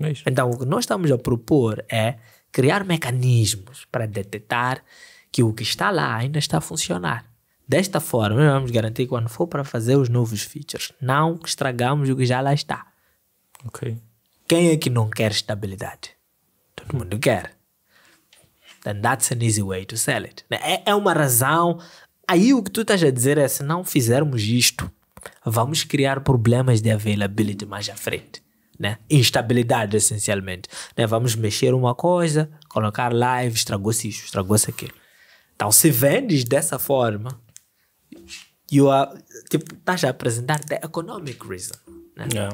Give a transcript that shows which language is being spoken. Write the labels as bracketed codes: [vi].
[pt] Então, o que nós estamos a propor é criar mecanismos para detectar que o que está lá ainda está a funcionar. Desta forma, nós vamos garantir que quando for para fazer os novos features, não estragamos o que já lá está. Quem é que não quer estabilidade? Todo mundo quer. [en] Then that's an easy way to sell it. [pt] É uma razão. Aí o que tu estás a dizer é, se não fizermos isto, vamos criar problemas de availability mais à frente. Né? Instabilidade, essencialmente. Né? Vamos mexer uma coisa, colocar live, estragou-se isso, estragou-se aquilo. Então, se vendes dessa forma, estás a apresentar [en] the economic reason. [pt] Né?